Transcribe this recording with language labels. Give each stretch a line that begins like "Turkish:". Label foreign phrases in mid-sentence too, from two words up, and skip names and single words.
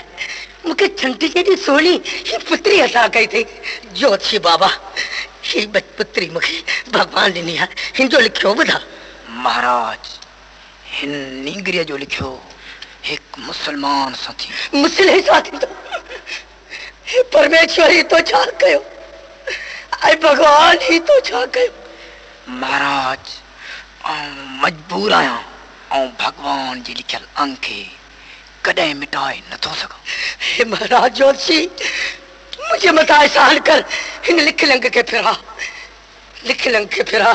Sindhi: मूंखे छंट जेॾी सोणी ही पुत्री अता कई थी। ज्योतिषी बाबा, ही पुत्री मूंखे भगवान ॾिनी आहे, हिन जो लिखियो ॿुधा। महाराज, हिन नींगरीअ जो लिखियो हिकु मुसलमान साथी। मुस्लिम साथी तो हे परमेश्वर ही तो छा कयो, ऐं भगवान ही तो छा कयो। महाराज, आउं मजबूर आहियां ऐं भगवान जी लिखियल अंग खे कॾहिं मिटाए नथो सघां। हे महाराज ज्योतिषी, मुझे मथा एहसान कर, हिन लिखियल अंग खे फिरा, लिखियल अंग खे फिरा।